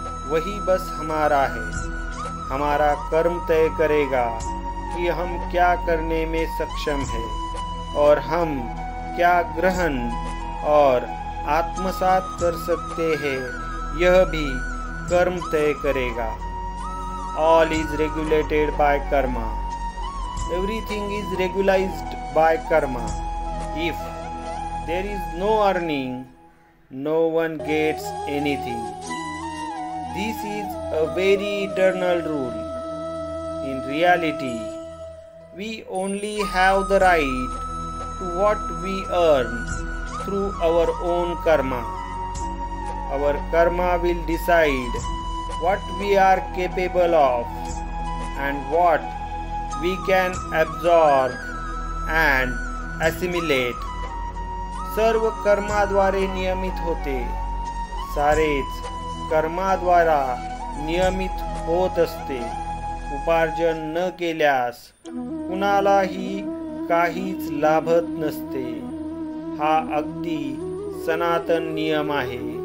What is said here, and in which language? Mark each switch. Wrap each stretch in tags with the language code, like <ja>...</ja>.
<hi>वही बस हमारा है। हमारा कर्म तय करेगा कि हम क्या करने में सक्षम हैं और हम क्या ग्रहण और आत्मसात कर सकते हैं, यह भी कर्म तय करेगा।</hi> <en>All is regulated by karma. Everything is regularized by karma. If there is no earning, no one gets anything. This is a very eternal rule. In reality, we only have the right to what we earn through our own karma. Our karma will decide what we are capable of and what we can absorb and assimilate.</en> <mr>सर्व कर्माद्वारे नियमित होते, सारेच कर्माद्वारा नियमित होत असते। उपार्जन न केल्यास कुणालाही काहीच लाभत नसते। हा अगदी सनातन नियम आहे।</mr>